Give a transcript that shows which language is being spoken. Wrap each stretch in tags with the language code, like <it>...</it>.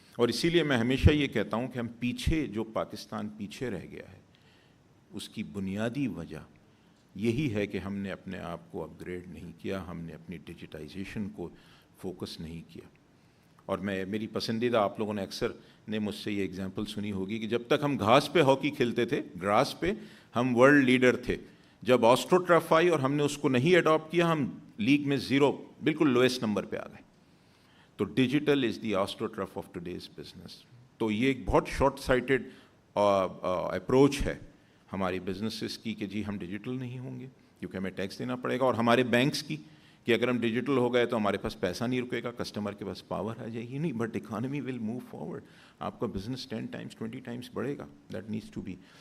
<ur>اور اسی لیے میں ہمیشہ یہ کہتا ہوں کہ ہم پیچھے, جو پاکستان پیچھے رہ گیا ہے, اس کی بنیادی وجہ یہی ہے کہ ہم نے اپنے آپ کو اپ گریڈ نہیں کیا, ہم نے اپنی ڈیجیٹائزیشن کو فوکس نہیں کیا. اور میری پسندیدہ, آپ لوگوں نے اکثر نے مجھ سے یہ ایگزامپل سنی ہوگی کہ جب تک ہم گھاس پہ ہاکی کھیلتے تھے, گراس پہ, ہم ورلڈ لیڈر تھے. جب آسٹرو ٹرف آئی اور ہم نے اس کو نہیں اڈاپٹ کیا, ہم لیگ میں 0 بالکل لوئسٹ نمبر پہ آ گئے.</ur> <en>تو digital is the astroturf of today's business.</en> <ur>تو یہ ایک بہت شارٹ سائٹڈ اپروچ ہے ہماری بزنسز کی کہ جی ہم ڈیجیٹل نہیں ہوں گے کیونکہ ہمیں ٹیکس دینا پڑے گا, اور ہمارے بینکس کی کہ اگر ہم ڈیجیٹل ہو گئے تو ہمارے پاس پیسہ نہیں رکے گا, کسٹمر کے پاس پاور آ جائے گی.</ur> <en>نہیں, but economy will move forward,</en> <ur>آپ کا بزنس 10 ٹائمس 20 ٹائمس بڑھے گا.</ur> <en>That needs to be.</en>